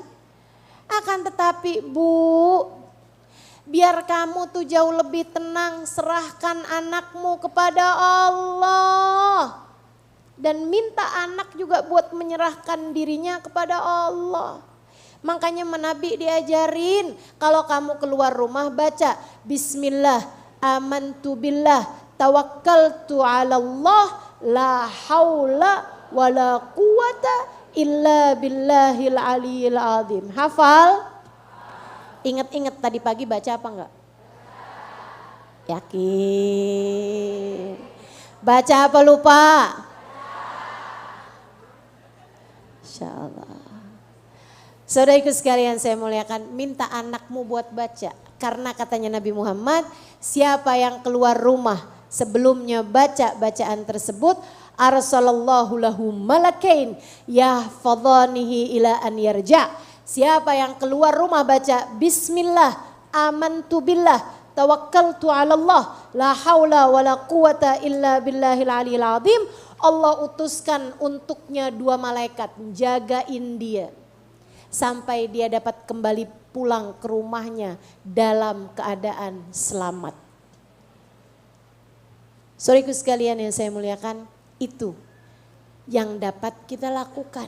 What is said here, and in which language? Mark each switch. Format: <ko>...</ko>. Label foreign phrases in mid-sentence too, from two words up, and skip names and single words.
<id>Akan tetapi Bu, biar kamu tuh jauh lebih tenang, serahkan anakmu kepada Allah. Dan minta anak juga buat menyerahkan dirinya kepada Allah. Makanya Nabi diajarin kalau kamu keluar rumah baca</id> <ar>بسم الله، آمنت بالله، توكلت على الله، لا حول ولا قوة إلا بالله العلي العظيم.</ar> <id>Hafal? Ingat-ingat tadi pagi baca apa enggak? Yakin. Baca apa lupa?</id> <ar>إن شاء الله.</ar> <id>Saudaraku sekalian saya muliakan, minta anakmu buat baca. Karena katanya Nabi Muhammad, siapa yang keluar rumah sebelumnya baca bacaan tersebut,</id> <ar>أرسل الله له ملكين يحفظانه إلى أن يرجع'.</ar> <id>Siapa yang keluar rumah baca</id> <ar>بسم الله، آمنت بالله، توكلت على الله، لا حول ولا قوة إلا بالله العلي العظيم.</ar> <id>Allah utuskan untuknya 2 malaikat jagain dia. Sampai dia dapat kembali pulang ke rumahnya dalam keadaan selamat. Saudaraku sekalian yang saya muliakan, itu yang dapat kita lakukan.</id>